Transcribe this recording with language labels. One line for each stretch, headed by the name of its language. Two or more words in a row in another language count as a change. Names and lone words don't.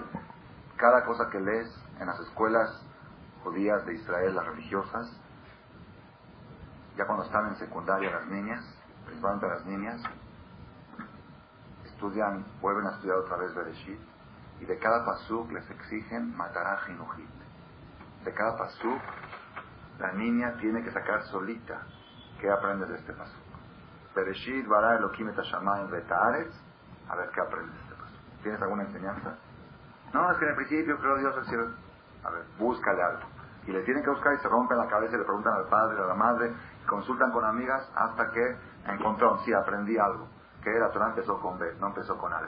Spanish: Cada cosa que lees en las escuelas judías de Israel, las religiosas, ya cuando están en secundaria las niñas, principalmente las niñas, estudian, vuelven a estudiar otra vez Bereshit, y de cada pasuk les exigen
Hebrew: מטרה חינוכית.
Spanish: De cada pasuk, la niña tiene que sacar solita qué aprendes de este pasuk.
Hebrew: בראשית ברא אלהים את השמים ואת הארץ,
Spanish: a ver qué aprendes de este pasuk. ¿Tienes alguna enseñanza? No, es que en el principio creo Dios el cielo. A ver, búscale algo. Y le tienen que buscar y se rompen la cabeza y le preguntan al padre, a la madre, consultan con amigas hasta que encontraron, sí, aprendí algo. Que la Torah empezó con B, no empezó con Aleph.